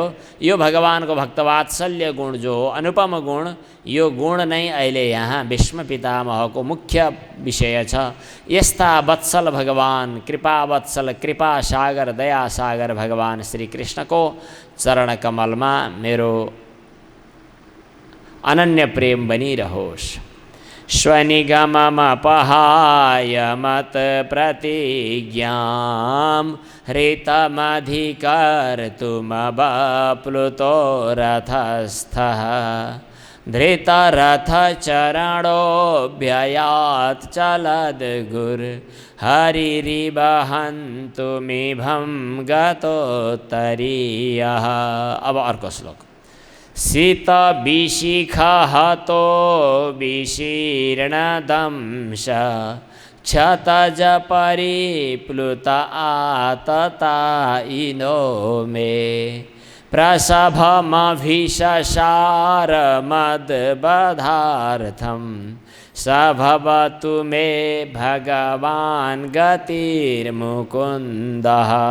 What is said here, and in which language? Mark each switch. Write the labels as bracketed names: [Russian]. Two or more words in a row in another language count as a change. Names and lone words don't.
[Nepali] यो भगवानको भक्तवात्सल्य गुण जो हो, अनुपम गुण, यो गुण नै अहिले यहाँ भीष्म पितामहको मुख्य विषय छ। यस्ता वत्सल भगवान, कृपावत्सल, कृपा सागर, दया सागर भगवान श्रीकृष्णको चरण कमलमा मेरो अनन्य प्रेम बनिरहोस्। [Sanskrit] स्वनिगममपहाय मत प्रतिज्ञां हृतमधिकर्तुमवप्लुतो रथस्थः धृतरथचरणोऽभ्ययात् चलद्गुर्हरिरिवहन्तुमिभं गतोत्तरीयः। [Nepali] अब अर्को श्लोक। [Sanskrit] शीतविशिखहतो विशीर्णदंश क्षतज परिप्लुत आततायिनो मे प्रसभमभिषसारमद्बधार्थं स भवतु मे भगवान् गतिर्मुकुन्दः।